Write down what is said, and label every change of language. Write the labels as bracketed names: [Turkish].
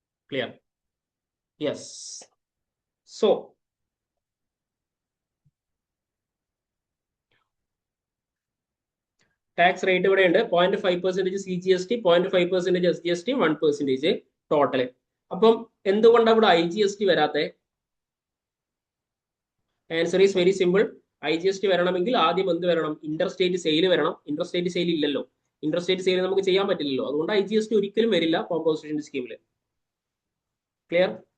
[English] Clear? Yes. [Malayalam] So tax rate ഇവിടെ ഉണ്ട്. 0.5% CGST, 0.5% SGST, 1% total. അപ്പം എന്തുകൊണ്ടാണ് ഇവിടെ IGST വരാത്തെ? [English] Answer is very simple. [Malayalam] IGST വരണമെങ്കിൽ ആദ്യം എന്ത് വരണം? ഇന്റർസ്റ്റേറ്റ് സെയിൽ വരണം. ഇന്റർസ്റ്റേറ്റ് സെയിൽ ഇല്ലല്ലോ. ഇന്റർസ്റ്റേറ്റ് സെയിൽ നമുക്ക് ചെയ്യാൻ പറ്റില്ലല്ലോ. അതുകൊണ്ട് IGST ഒരിക്കലും വരില്ല കോമ്പോസിഷൻ സ്കീമിൽ. ക്ലിയർ?